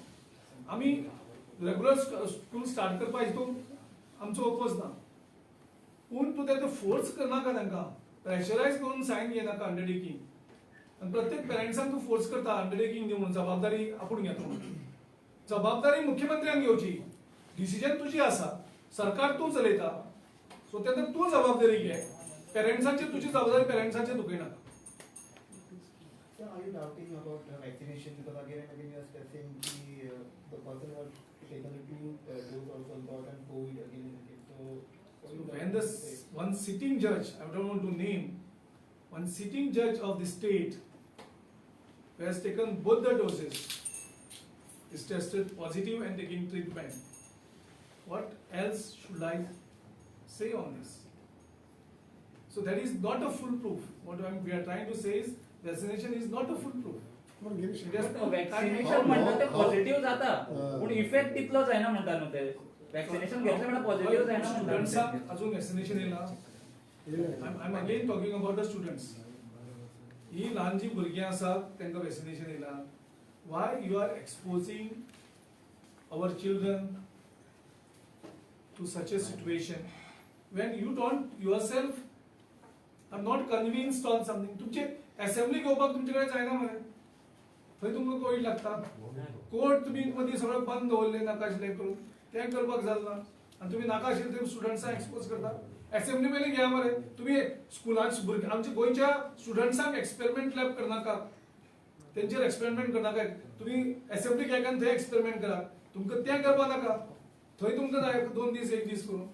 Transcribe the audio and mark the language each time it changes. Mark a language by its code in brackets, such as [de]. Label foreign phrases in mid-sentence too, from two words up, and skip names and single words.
[kok] आमी [en] regular school start [kok] करपा हितून आमचो ओपोज ना पूण तूं तेका फोर्स करनाका, तांकां प्रेशरायज करून सायन घेनाका अंडरटेकींग. आनी प्रत्येक पेरंट्सांक तूं फोर्स करता अंडरटेकींग दी म्हणून जबाबदारी आपूण घेता म्हणून. जबाबदारी मुख्यमंत्र्यान घेवची. डिसिजन तुजी आसा, सरकार तूं चलयता सो तेन्ना तूं जबाबदारी घे. पेरंट्सांची तुजी जबाबदारी पेरंट्सांचेर दुखयनाका. [en] Sir, are you doubting about vaccination? Because again and again you are stressing the person who has taken the two dose also got and COVID again and again. So when one sitting judge, I don't want to name, one sitting judge of the state who has taken both the doses is tested positive and taking treatment. What else should I say on this? So that is not a full proof. What we are trying to say is vaccination is not a full proof. It has to [kok] वॅक्सिनेशन म्हणतात ते पॉझिटिव्ह जाता पण इफेक्ट तितलो जायना म्हणतात न्हू ते. वॅक्सिनेशन घेतले म्हणल्यार पॉझिटिव्ह जायना म्हणतात. स्टुडंट्सांक अजून वॅक्सिनेशन येयला. [en] I'm again talking about the students. [kok] ही ल्हान जी भुरगीं आसात तांकां वॅक्सिनेशन येयला. [en] Why you are exposing our children to such a situation when you don't yourself are not convinced on something? [kok] तुमचे असेंब्ली घेवपाक तुमचे कडेन जायना मरे. थंय तुमकां कोविड लागता कोर्ट तुमी मदीं सगळें बंद दवरलें नाका आशिल्लें करून तें करपाक जालें ना आनी तुमी नाका आशिल्लें थंय स्टुडंट्सांक एक्सपोज करता असेंब्ली मेले घ्या मरे तुमी स्कुलांत भुरग्यां आमच्या गोंयच्या स्टुडंट्सांक [en] experiment lab [kok] करनाका तेंचेर एक्सपेरिमेंट करनाका तुमी असेंब्ली घेयात आनी थंय एक्सपेरिमेंट करा तुमकां तें करपाक नाका थंय तुमकां जाय 2 दीस 1 दीस करून